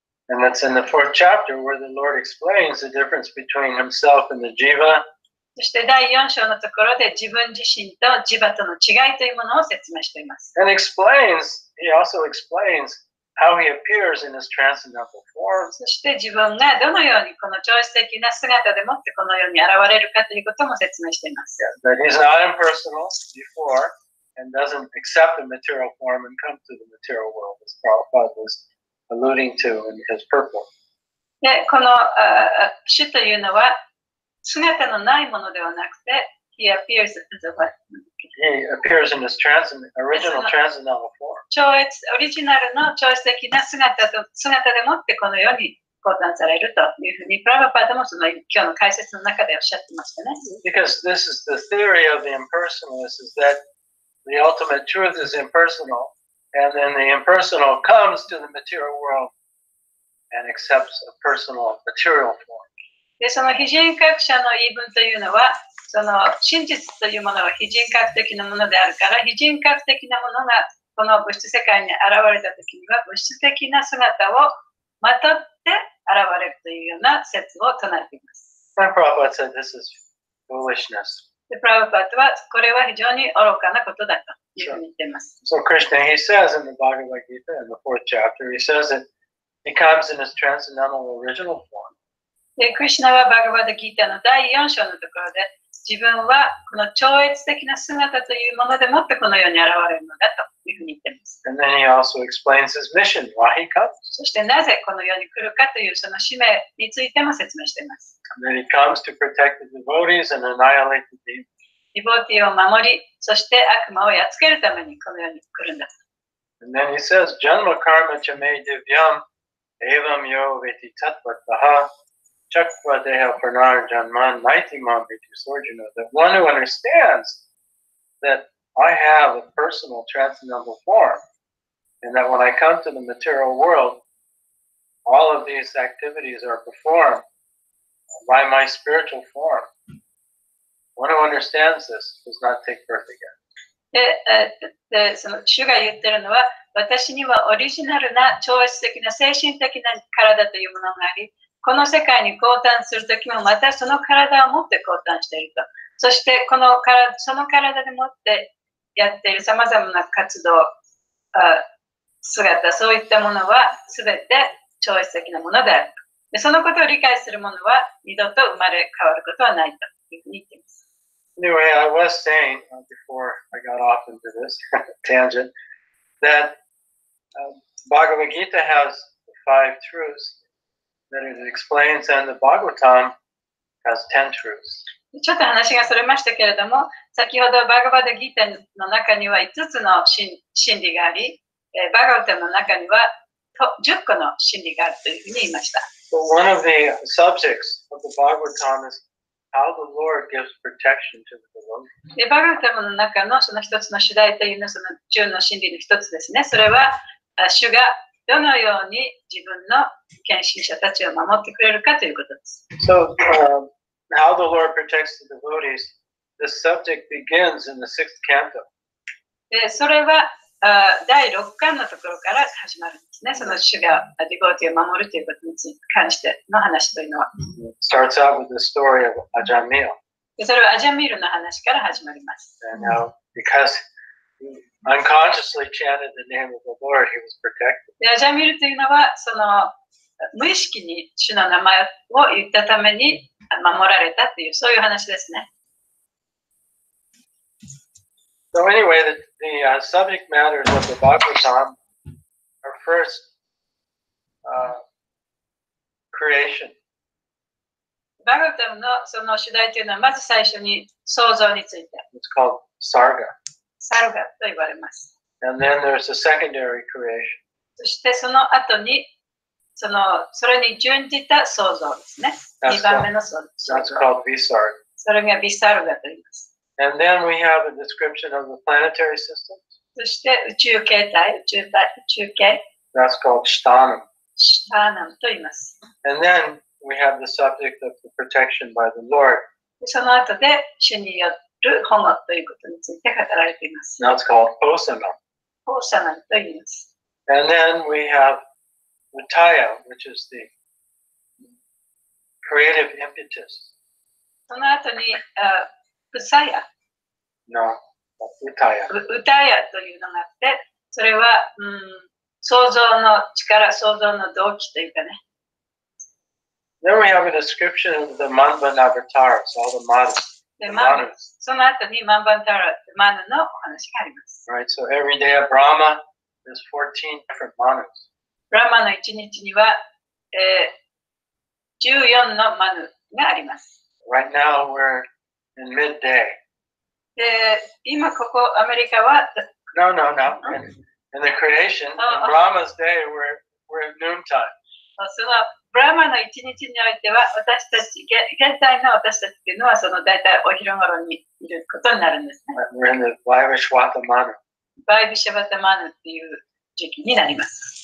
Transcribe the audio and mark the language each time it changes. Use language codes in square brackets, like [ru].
[en] And that's in the 4th chapter where the Lord explains the difference between himself and the jiva. [ja] そして第4章のところで自分自身とジバとの違いというものを説明しています。 [en] And he also explains how he appears in his transcendental form. [ja] そして自分がどのようにこの超越的な姿でもってこの世に現れるかということも説明しています。 [en] That he's not impersonal before and doesn't accept the material form and come to the material world, as Prabhupada was alluding to in his purport. [ja] で、この主というのは姿のないものではなくて、 [en] He appears as a what? He appears in his original transcendental form. [ja] 超越、オリジナルの超越的な姿でもってこの世に降誕されるというふうに、プラバパードもその今日の解説の中でおっしゃってましたね。 [en] Because this is the theory of the impersonalists, is that the ultimate truth is impersonal, and then the impersonal comes to the material world and accepts a personal material form. [ja] で、その非人格者の言い分というのは、その真実というものは非人格的なものであるから、非人格的なものがこの物質世界に現れたときには、物質的な姿をまとって現れるというような説を唱えています。 [en] And Prabhupada said this is foolishness. [ja] で、プラブパートはこれは非常に愚かなことだというふうに言っています。 [en] So Krishna, he says in the Bhagavad Gita, in the 4th chapter, he says that he comes in his transcendental original form. [ja] で、クリシュナはバガバッドギータの第4章のところで、自分はこの超越的な姿というものでもってこの世に現れるのだというふうに言っています。 [en] And then he also explains his mission, why he comes. [ja] そしてなぜこの世に来るかというその使命についても説明しています。 [en] And then he comes to protect the devotees and annihilate the demons. [ja] ディボーティーを守り、そして悪魔をやっつけるためにこの世に来るんだと。 [sa] And then he says, Janma karma chame divyam evam yo veti tatvataha chakva deha pranar janman naitimam veti sorjuna. [en] That one who understands that I have a personal transcendental form, and that when I come to the material world, all of these activities are performed by my spiritual form. One who understands this does not take birth again. [ja] で、その主が言ってるのは、私にはオリジナルな超越的な精神的な体というものがあり、この世界に降誕するときもまたその体を持って降誕していると。そしてその体でもってやっているさまざまな活動、姿、そういったものはすべて超越的なものである。で、そのことを理解する者は二度と生まれ変わることはないというふうに言っています。 [en] Anyway, I was saying before I got off into this tangent that Bhagavad Gita has 5 truths that it explains, and the Bhagavatam has 10 truths. [ja] ちょっと話がそれましたけれども、先ほどバガバッドギータの中には5つの真理があり、バガバタの中には10個の真理があるというふうに言いました。 [en] So one of the subjects of the Bhagavatam is how the Lord gives protection to the devotee. [ja] で、バガバタの中のその一つの主題というのはその10の真理の一つですね。それは主がどのように自分の献身者たちを守ってくれるかということです。 [en] So how the Lord protects the devotees this subject begins in the 6th canto. [ja] で、それは第6巻のところから始まるんですね。その主がディボーティを守るということに関しての話というのは。 [en] It starts out with the story of Ajamil. [ja] で、それはアジャミールの話から始まります。 [en] And now, because he unconsciously chanted the name of the Lord, he was protected. [ja] で、アジャミールというのは、その無意識に主の名前を言ったために守られたという、そういう話ですね。 [en] So anyway, the subject matters of the Bhagavatam are first creation. [ja] バガウタムのその主題というのは、まず最初に創造について。 [en] It's called Sarga. [ja] サルガと言われます。 [en] And then there's the secondary creation. [ja] そしてその後に、それに準じた創造ですね。 2番目の創造。 [en] That's called Visarga. [ja] それがビサルガと言います。 [en] And then we have a description of the planetary systems. [ja] そして宇宙形態、宇宙形。 [en] That's called Shtanam. [ja] シターナムと言います。 [en] And then we have the subject of the protection by the Lord. [ja] その後で主による保護ということについて語られています。 [en] That's called Posanam. [ja] ポーサナムと言います。 [en] And then we have Utaya, which is the creative impetus. [ja] その後にウサヤ、 [en] No, Utaya. [ja] 歌やというのがあって、それは、創造の力、創造の動機というかね。 [en] Then we have a description of the Manvanavatars, all the Manus. で The Manus. [ja] その後にマンバンタラ、マヌのお話があります。 [en] Right, so every day of Brahma, there's 14 different Manus. [ja] ブラマの一日には、14のマヌがあります。 [en] Right now we're in midday. [ja] で、今ここアメリカは、 [en] No. In the creation, in Brahma's day, we're at noontime. [ja] そのブラマの一日においては、私たち、現在の私たちっていうのは、その大体お昼頃にいることになるんですね。 [en] We're in the Vaivashvata Manu. [ja] バイビシャバタマヌっていう時期になります。